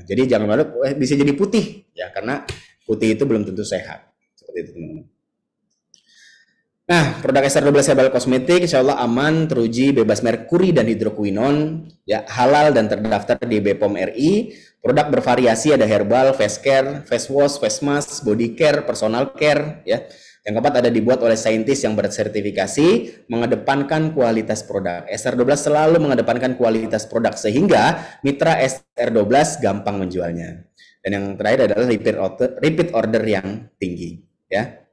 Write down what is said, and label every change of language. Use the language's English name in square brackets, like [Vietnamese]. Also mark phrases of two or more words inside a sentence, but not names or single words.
[Indonesian] Jadi jangan malu bisa jadi putih ya, karena putih itu belum tentu sehat. Seperti itu teman-teman. Nah, produk SR12 Herbal Kosmetik [Arabic] إن شاء الله [Indonesian] aman, teruji, bebas merkuri dan hidrokuinon, ya, halal dan terdaftar di BPOM RI. Produk bervariasi, ada herbal, [English] face care, face wash, face mask, body care, personal care, [Indonesian] ya. Yang keempat ada dibuat oleh saintis yang bersertifikasi, mengedepankan kualitas produk. SR12 selalu mengedepankan kualitas produk sehingga mitra SR12 gampang menjualnya. Dan yang terakhir adalah [English] repeat order [Indonesian] yang tinggi, ya.